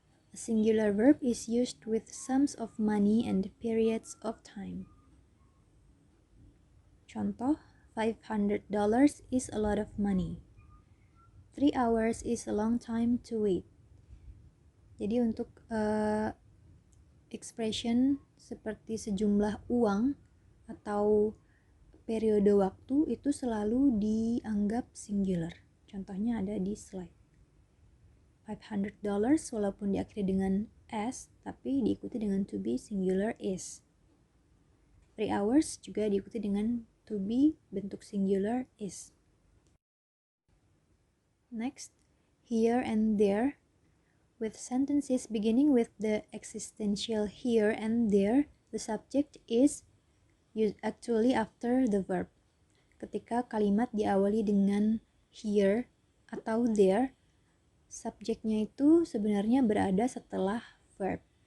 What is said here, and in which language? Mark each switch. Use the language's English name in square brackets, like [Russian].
[English] A singular verb is used with sums of money and periods of time. Contoh, $500 is a lot of money. 3 hours is a long time to wait. [Indonesian] Jadi untuk expression seperti sejumlah uang atau periode waktu itu selalu dianggap singular. Contohnya ada di slide. $500 walaupun diakhiri dengan S, tapi diikuti dengan to be singular is. 3 hours juga diikuti dengan to be bentuk singular is. [English] Next, here and there. With sentences beginning with the existential here and there, the subject is actually after the verb. [Indonesian] Ketika kalimat diawali dengan here atau there, subjeknya itu sebenarnya berada setelah verb.